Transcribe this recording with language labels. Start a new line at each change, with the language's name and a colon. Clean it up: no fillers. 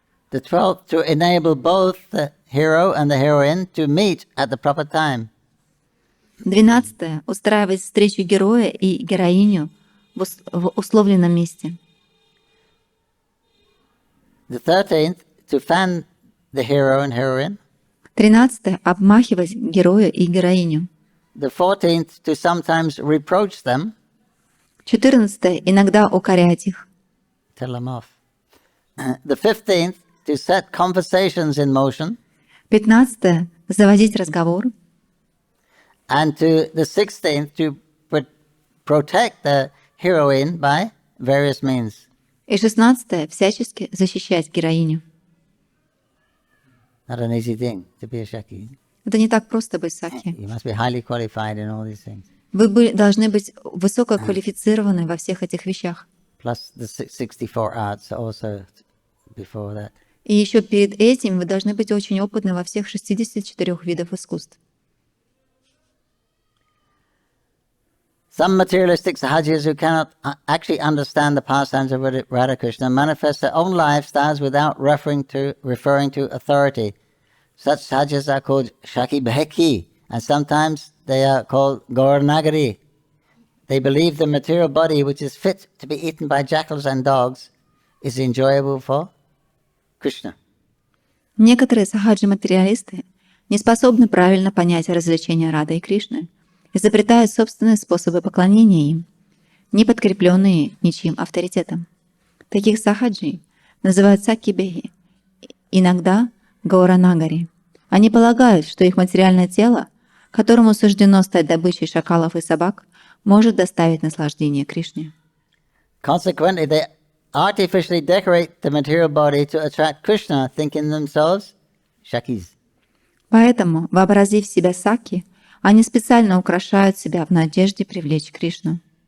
English: The 12th, to enable both the hero and the heroine to meet at the proper time. 12.
Russian: Устраивать встречу героя и героиню в условленном месте.
English: The 13th, to fan the hero and heroine. 13.
Russian: Обмахивать героя и героиню.
English: The 14th, to sometimes reproach them.
Russian: 14. Иногда укорять их.
English: Tell them off. The 15th, to set conversations in motion.
Russian: 15. Заводить разговор.
English: And to the 16th, to protect the heroine by various means.
Russian: И 16. Всячески защищать героиню.
English: Not an easy thing to be a Shaki.
Russian: Это не так просто быть сакхи.
English: You must be highly qualified in all these things.
Russian: Вы должны быть высококвалифицированы во всех этих вещах.
English: Plus the 64 arts also before that.
Russian: И еще перед этим вы должны быть очень опытны во всех 64 видах искусств.
English: Some materialistic sahajis who cannot actually understand the pastimes of Radha Krishna manifest their own lifestyles without referring to authority. Such sahajis are called Shaki Bheki, and sometimes they are called Gaur-nagari. They believe the material body, which is fit to be eaten by jackals and dogs, is enjoyable for Krishna.
Russian: Некоторые сахаджи-материалисты не способны правильно понять развлечения Рады и Кришны, изобретают собственные способы поклонения им, не подкрепленные ничьим авторитетом. Таких сахаджи называют сакки-бехи, иногда гаура-нагари. Они полагают, что их материальное тело, которому суждено стать добычей шакалов и собак, может доставить наслаждение Кришне.
English: Consequently, they artificially decorate the material body to attract Krishna, thinking themselves Shakis.
Russian: Поэтому, вообразив себя сакки, они специально украшают себя в надежде привлечь Кришну.